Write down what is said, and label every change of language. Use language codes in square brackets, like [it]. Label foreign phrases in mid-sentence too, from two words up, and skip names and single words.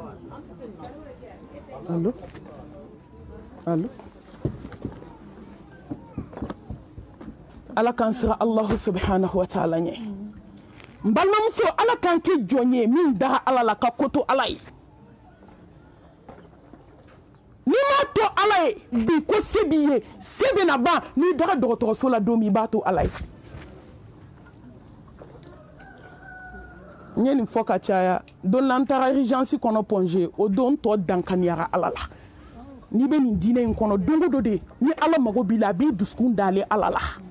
[bm] allo allo ala kan sira [ar] الله سبحانه وتعالى [bm] nye mbalmamuso ala kan ke jonye min da ala la ka koto ala yi ni ma to ala ye bi ko sebi ye sebi na ba ni daga dɔgɔtɔrɔso la don min b'a to ala ye n ye nin fɔ ka caya don la n taara urgence kɔnɔ pɔnze o don tɔ dankaniyara ala la n'i bɛ nin diinɛ in kɔnɔ don o don de ni ala mago b'i la a b'i dusukun dale ala la